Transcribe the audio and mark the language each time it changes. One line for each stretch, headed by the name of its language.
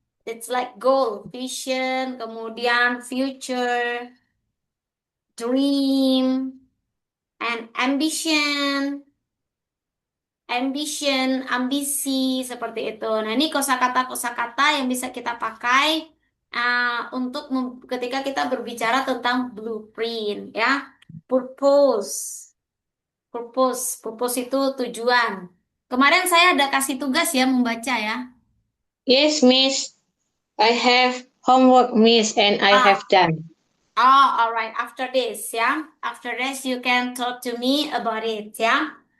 English: It's like goal, vision, kemudian future, dream, and ambition.
Indonesian: Ambition, ambisi seperti itu. Nah, ini kosakata-kosakata yang bisa kita pakai untuk ketika kita berbicara tentang blueprint ya. Purpose. Purpose itu tujuan. Kemarin saya ada kasih tugas ya membaca ya.
English: Yes, Miss. I have homework, Miss, and I Ah, have done. all right. After this, yeah. After this, you can talk to me about it, yeah.